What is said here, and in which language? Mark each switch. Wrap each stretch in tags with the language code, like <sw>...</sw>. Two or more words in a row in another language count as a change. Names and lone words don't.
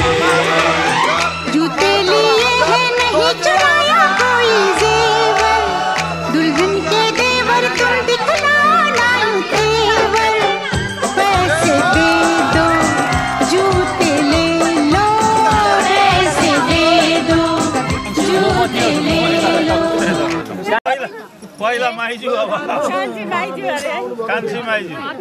<hi>जूते लिए है नहीं चुराया कोई जेवर, दुल्हन के देवर तुम दिखलाना यूं तेवर, पैसे दे दो जूते ले लो, पैसे दे दो जूते ले लो।</hi> <ne>पहिला माइजू अब कान्छी माइजू अरे कान्छी माइजू</ne>